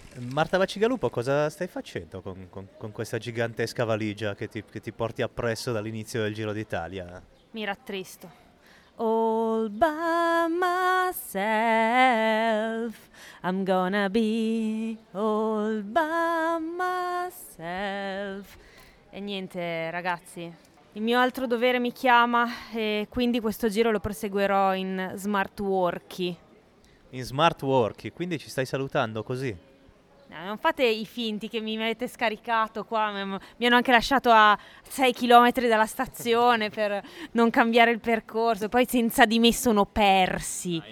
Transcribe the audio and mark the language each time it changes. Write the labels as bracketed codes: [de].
[it] Marta Vacigalupo, cosa stai facendo con questa gigantesca valigia che ti porti appresso dall'inizio del Giro d'Italia? Mi rattristo. [en] All by myself, I'm gonna be all by myself. [it] E niente, ragazzi, il mio altro dovere mi chiama e quindi questo giro lo proseguirò in smart worky. In smart worky, quindi ci stai salutando così? No, non fate i finti che mi avete scaricato qua, mi hanno anche lasciato a 6 km dalla stazione per non cambiare il percorso, poi senza di me sono persi.